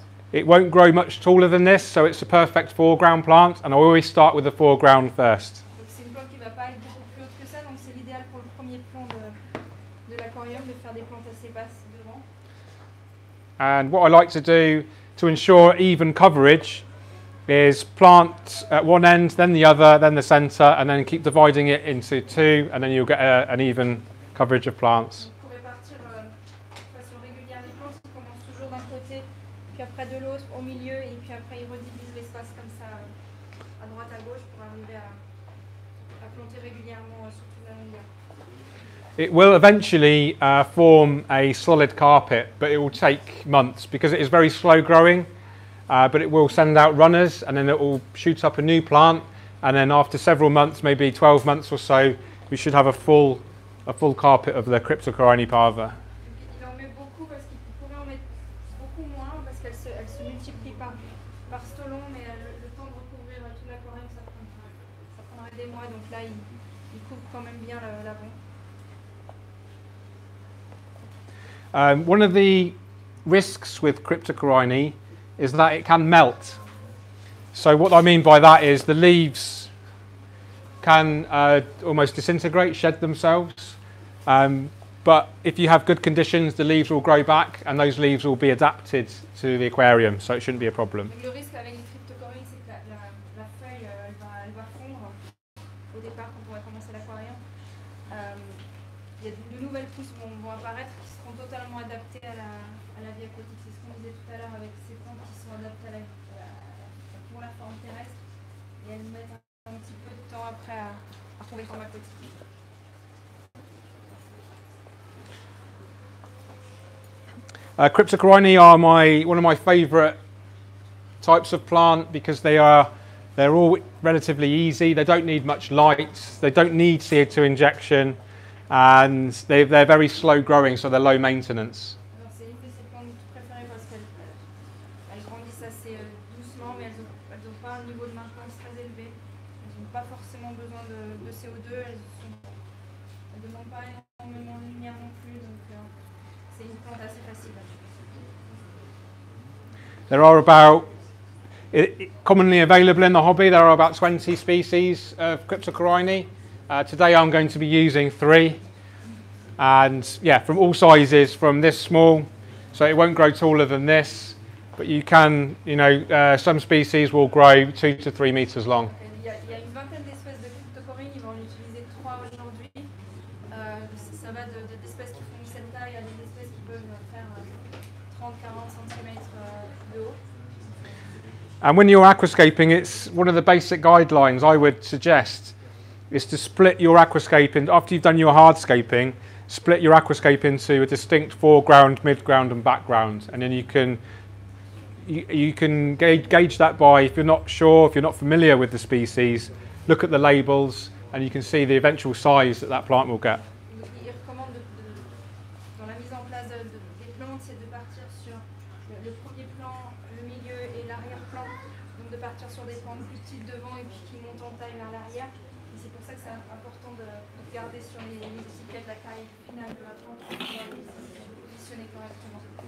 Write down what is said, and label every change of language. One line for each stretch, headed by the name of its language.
English: It won't grow much taller than this, so it's a perfect foreground plant, and I always start with the foreground first.
French: C'est une plante qui ne va pas être beaucoup plus haute que ça, donc c'est l'idéal pour le premier plan de l'aquarium de faire des plantes assez basses devant.
English: And what I like to do to ensure even coverage is plant at one end, then the other, then the centre, and then keep dividing it into 2, and then you'll get an even coverage of plants.
French: Pour répartir de façon régulière les plantes, ils commencent toujours d'un côté, puis après de l'autre au milieu, et puis après ils redivisent l'espace comme ça à droite à gauche pour arriver à planter régulièrement sur toute la longueur.
English: It will eventually form a solid carpet, but it will take months because it is very slow growing. But it will send out runners, and then it will shoot up a new plant, and then after several months, maybe 12 months or so, we should have a full carpet of the Cryptocorini Parva.
French: Il en met beaucoup parce qu'il pourrait en mettre beaucoup moins parce qu'elle se multiplie par stolon, mais le temps de recouvrir tout l'aquarium, ça prendrait des mois, donc là il couvre quand même bien l'avant.
English: One of the risks with Cryptocorini is that it can melt. So what I mean by that is the leaves can almost disintegrate, shed themselves. But if you have good conditions, the leaves will grow back and those leaves will be adapted to the aquarium, so it shouldn't be a problem.
French: Le risque avec les cryptocories, c'est que la feuille, elle va fondre au départ quand on va commencer l'aquarium. Il y a de nouvelles pousses vont apparaître qui seront totalement adaptées à la vie aquatique. C'est ce qu'on disait tout à l'heure avec ces plantes qui sont adaptées pour la forme terrestre. Et elles mettent un petit peu de temps après à retrouver forme aquatique.
English: Cryptocorini are one of my favourite types of plant because they're all relatively easy. They don't need much light. They don't need CO2 injection, and they're very slow growing, so they're low maintenance.
French: C'est une de ces plantes préférées parce qu'elles grandissent assez doucement, mais elles n'ont pas un niveau de maintenance très élevé. Elles n'ont pas forcément besoin de CO2. Elles ne demandent pas énormément de lumière non plus, donc c'est une plante assez facile.
English: There are commonly available in the hobby, there are about 20 species of Cryptocorini. Today I'm going to be using 3, and yeah, from all sizes, from this small, so it won't grow taller than this, but you can, some species will grow 2 to 3 meters long.
French: Il y a une vingtaine d'espèces de Cryptocorini, ils vont en utiliser 3 aujourd'hui. Ça va d'espèces qui font cette taille à des espèces qui peuvent faire 30-40 cm de haut.
English: And when you're aquascaping, it's one of the basic guidelines I would suggest is to split your aquascape after you've done your hardscaping, split your aquascape into a distinct foreground, midground and background, and then you can gauge that by, if you're not sure, if you're not familiar with the species, look at the labels and you can see the eventual size that plant will get.
French: Il recommande dans la mise en place des plantes, c'est de partir sur le premier plan, le milieu et l'arrière-plan, donc de partir sur des plantes plus petites devant et puis qui montent en taille vers l'arrière. Et c'est pour ça que c'est important de regarder sur les étiquettes la taille finale de la plante pour pouvoir les positionner correctement.